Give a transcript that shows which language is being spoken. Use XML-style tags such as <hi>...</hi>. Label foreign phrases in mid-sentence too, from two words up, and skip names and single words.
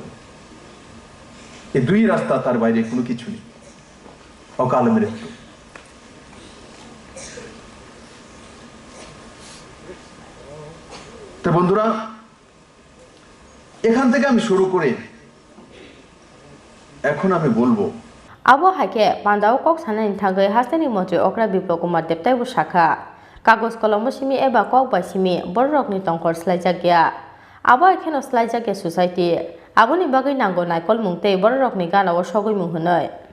<bn>এই দুই রাস্তা, তার বাইরে কোনো কিছু নেই। অকাল মৃত্যু। তো বন্ধুরা, এখান থেকে আমি শুরু করে এখন আমি বলবো,</bn> <trp>abo haike pandao kok sanani thagai hasteni mantri okra Biplab Kuma deptai bu Sakha kagos kolombo simi eba kok ba simi borokni tongkor Khlaijagwi abo ekheno Khlaijagwi society aboni bagai nango naikol mungtei borokni ganao sogoi mung hunoi</trp>